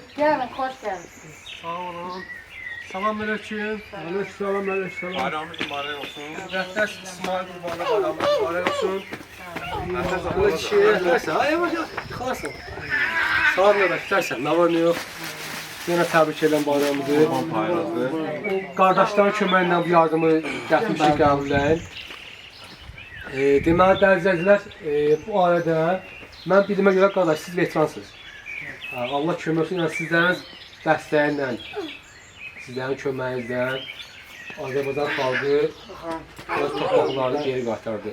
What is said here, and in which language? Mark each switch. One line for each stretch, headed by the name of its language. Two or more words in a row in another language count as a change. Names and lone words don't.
Turkish: Gelin, hoş geldiniz.
Azerbaijani: Sağ olun. Salam aleyküm. Aleykümselam, aleykümselam.
Turkish: Bayramınız mübarek olsun.
Azerbaijani: Müqəddəs İsmail Qurbanı bayramı mübarək olsun.
Turkish: Neyse, yavaş yavaş. Kalasın. Sağ olun, istersen. Ne var ne yok.
Azerbaijani: Yine təbrik edən bayramımızı. Bayramınızı. Qardaşların köməyindən bu yardımı gətirmişik qəbulləyin. Deməli, dəyərli bu arada mən bildiyimə görə qardaş, siz veteransınız. Allah kömək olsun, yəni sizlərin dəstəyinlə, sizlərin köməyinizlə Azərbaycan xalqı öz torpaqlarını geri qaytardı.